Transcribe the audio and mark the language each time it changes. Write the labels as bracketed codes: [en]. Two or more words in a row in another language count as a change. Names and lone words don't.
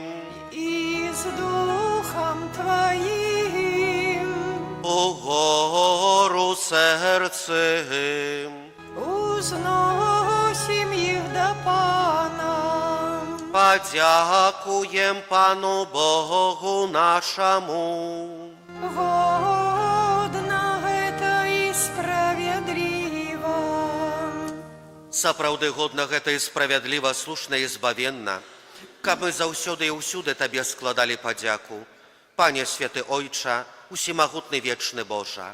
[uk] І з Духом Твоїм угору серцем. узносим їх до Пана. Подякуем Пану Богу нашему. [be] Годно гэта і справядліва. Сапраўды годна гэта і справядліва, слушна і збавенна, каб мы заўсёды і ўсюды Табе складалі падзяку, Пане Святы Ойча, усемагутны вечны Божа.